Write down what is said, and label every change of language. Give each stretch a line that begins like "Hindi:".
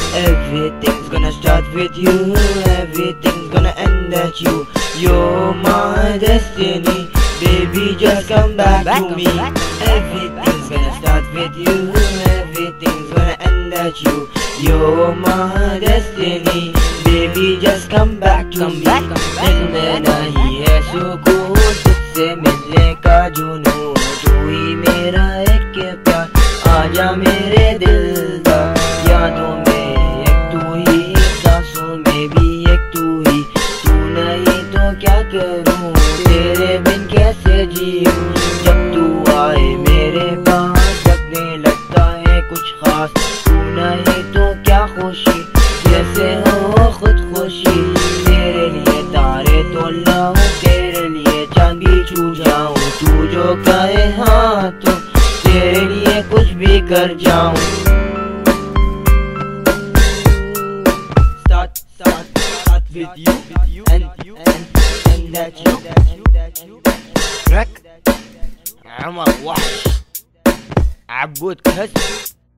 English: Everything's gonna start with you, everything's gonna end at you. You're my destiny, baby just come back to me. Everything's gonna start with you, everything's gonna end at you. You're my destiny, baby just come back to me.
Hindi: दिल में नहीं है सुकून, तुझसे मिलने का जुनून। तू ही मेरा एक प्यार, आजा मेरे दिलदार। यादों में एक तू ही, सांसों में भी एक तू ही। तू नहीं तो क्या करूं, तेरे बिन कैसे जीऊं। जब तू आए मेरे पास, लगने लगता है कुछ खास। तू नहीं तो क्या खुशी, जैसे हो खुद खुशी। तेरे लिए तारे तो लाऊं, तेरे लिए चांद भी छू जाऊं। तू जो कहे हाँ तो तेरे लिए कुछ भी कर जाऊं।
English: Start with you and that you. Track عمر وحش عبود كهس.